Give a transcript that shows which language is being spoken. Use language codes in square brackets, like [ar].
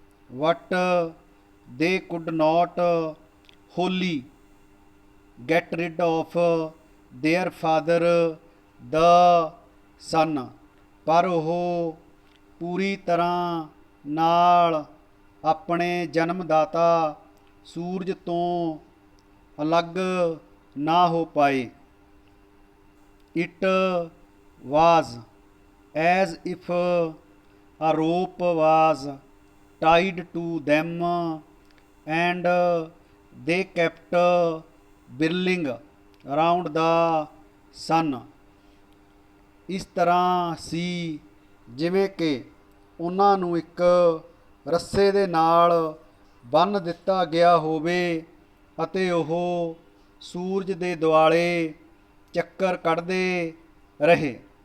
[en] what they could not wholly get rid of their father the son, [pa] ਪਰ ਉਹ ਪੂਰੀ ਤਰ੍ਹਾਂ ਨਾਲ ਆਪਣੇ ਜਨਮਦਾਤਾ ਸੂਰਜ ਤੋਂ ਅਲੱਗ ਨਾ ਹੋ ਪਾਏ. [en] It was as if a rope was tied to them, and they kept whirling around the sun. [pa] ਇਸ ਤਰ੍ਹਾਂ ਸੀ ਜਿਵੇਂ ਕਿ ਉਹਨਾਂ ਨੂੰ ਇੱਕ ਰੱਸੇ ਦੇ ਨਾਲ ਬੰਨ੍ਹ ਦਿੱਤਾ ਗਿਆ ਹੋਵੇ ਅਤੇ ਉਹ ਸੂਰਜ ਦੇ ਦੁਆਲੇ ਚੱਕਰ ਕੱਢਦੇ ਰਹੇ.